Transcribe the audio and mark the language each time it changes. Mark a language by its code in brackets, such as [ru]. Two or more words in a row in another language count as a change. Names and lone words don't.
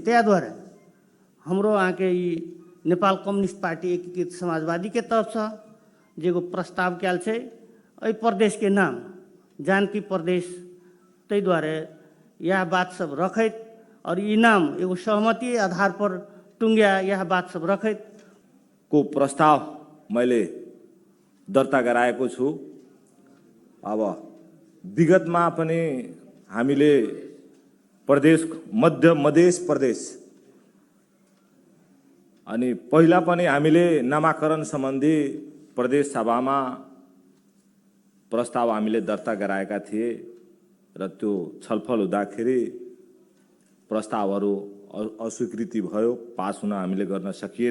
[mai] त्या द्वारा हमरो यहाँ के ई नेपाल कम्युनिस्ट पार्टी एकीकृत समाजवादी के तरफ से जे एगो प्रस्ताव कैल छै, एहि प्रदेश के नाम जानकी प्रदेश, तै द्वारे यह बात सब रखैत और ई नाम एगो सहमति आधार पर टुंग्या यह बात सब रखैत [ne] को प्रस्ताव मैले दर्ता गराएको छु। अब विगतमा पनि हामीले प्रदेश मध्य मधेस प्रदेश अनि पहिला पनि हामीले नामाकरण सम्बन्धी प्रदेश सभामा प्रस्ताव हामीले दर्ता गराएका थिए र त्यो छलफल हुँदाखेरि प्रस्तावहरू अस्वीकृति भयो, पास हुन हामीले गर्न सकिएन।